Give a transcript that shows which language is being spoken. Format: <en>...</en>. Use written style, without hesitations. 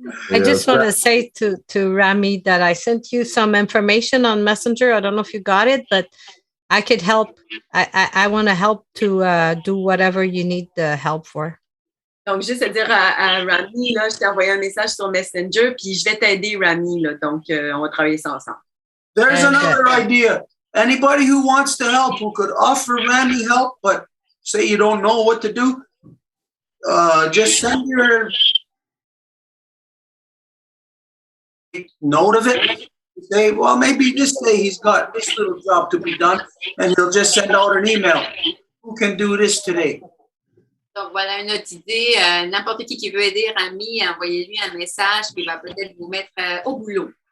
<en>I just want to say to Rami that I sent you some information on Messenger. I don't know if you got it, but I could help. I want to help to do whatever you need the help for.</en> <fr>Donc, juste à dire à Rami, là, je t'ai envoyé un message sur Messenger, puis je vais t'aider, Rami, là, donc on va travailler ça ensemble.</fr> <en>There's another idea. Anybody who wants to help, who could offer Rami help, but say you don't know what to do, just send your note of it. Say, well, maybe this day he's got this little job to be done, and he'll just send out an email. Who can do this today?</en> <fr>Donc, voilà une autre idée. N'importe qui veut aider Rami, envoyez-lui un message qui va peut-être vous mettre au boulot.</fr>